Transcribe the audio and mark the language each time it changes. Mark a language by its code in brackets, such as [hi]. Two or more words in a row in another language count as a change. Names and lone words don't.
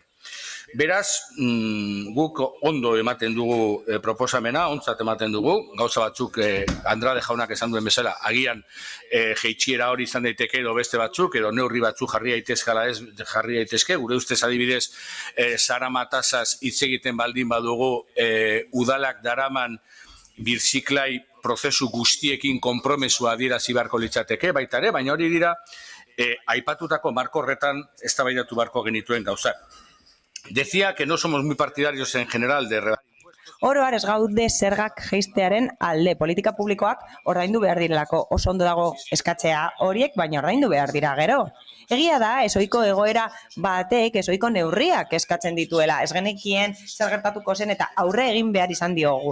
[eu] Beraz, guk ondo ematen dugu proposamena, ontzat ematen dugu, gauza batzuk Andrade jaunak esan duen bezala, agian jeitxiera hori izan daiteke edo beste batzuk, edo neurri batzuk jarri daitezke, gure ustez adibidez, Sara Matasaz hitz egiten baldin badugu, udalak daraman birziklai prozesu guztiekin konpromesua adierazi beharko litzateke, baita ere, baina hori dira, aipatutako marko horretan eztabaidatu beharko genituen gauzak. [es] Decía que no somos muy partidarios en general de... [eu] Oro har ez gaude zergak jeistearen alde, politika publikoak ordaindu behar direlako, oso ondo dago eskatzea horiek, baina ordaindu behar dira gero. Egia da, ezoiko egoera batek, ezoiko neurriak eskatzen dituela, ez genekien zer gertatuko zen eta aurre egin behar izan diogu.